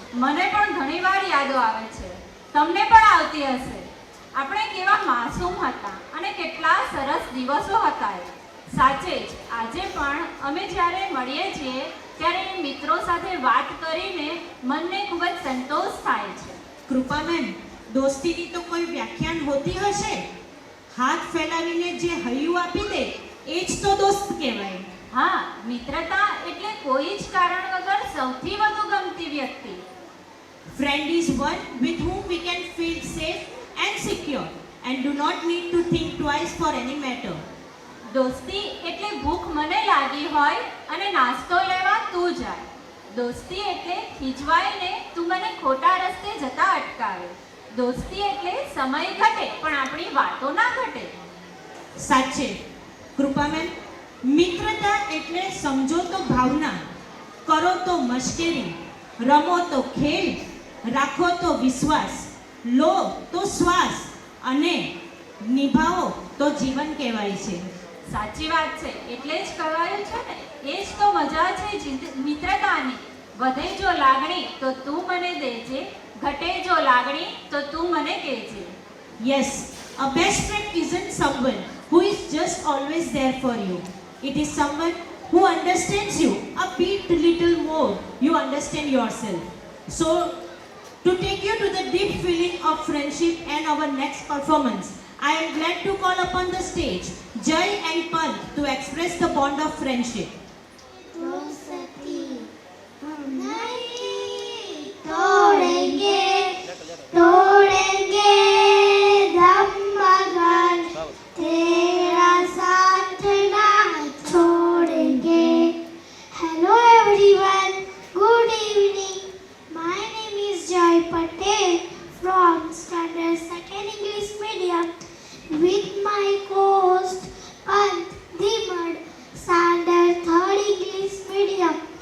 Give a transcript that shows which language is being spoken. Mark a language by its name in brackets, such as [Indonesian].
[Gujarati] મને પણ ઘણીવાર યાદો આવે છે તમને પણ આવતી હશે આપણે કેવા માસૂમ હતા અને કેટલા સરસ દિવસો હતા એ સાચે જ આજે પણ અમે જ્યારે મળીએ છીએ ત્યારે એ મિત્રો સાથે વાત કરીને મનને ખૂબ જ સંતોષ થાય છે કૃપાબેન દોસ્તીની તો કોઈ વ્યાખ્યાન હોતી હશે હાથ ફેલાવીને જે હૈયું આપી દે એ જ તો દોસ્ત કહેવાય હા મિત્રતા એટલે કોઈ જ કારણ વગર સૌથી વધુ ગમતી વ્યક્તિ [English] Friend is one with whom we can feel safe and secure and do not need to think twice for any matter. [Gujarati] દોસ્તી એટલે ભૂખ મને લાગી હોય અને નાસ્તો લેવા તું જાય દોસ્તી એટલે ખીજવાઈને તું મને ખોટા રસ્તે જતા અટકાવે દોસ્તી એટલે સમય ઘટે પણ આપણી વાતો ના ઘટે સાચે કૃપાબેન મિત્રતા એટલે સમજો તો ભાવના કરો તો મશ્કરી રમો તો ખેલ રાખો તો વિશ્વાસ લો તો શ્વાસ અને નિભાવો તો જીવન કહેવાય છે સાચી વાત છે એટલે જ કહેવાયું છે ને એ જ તો મજા છે મિત્રતાની વધે જો લાગણી તો તું મને દેજે ઘટે જો લાગણી તો તું મને કહેજે [English] Yes, a best friend isn't someone who is just always there for you. It is someone who understands you a bit little more you understand yourself. So, to take you to the deep feeling of friendship and our next performance, I am glad to call upon the stage Jai and Pant to express the bond of friendship. [Hindi] दोस्ती हम नहीं तोड़ेंगे तोड़ेंगे दम मगर तेरा साथ ना छोड़ेंगे. [English] Hello everyone, good evening. My name is Joy Patel from Standard 2nd English Medium with my co-host Pant Dimad, Standard 3rd English Medium.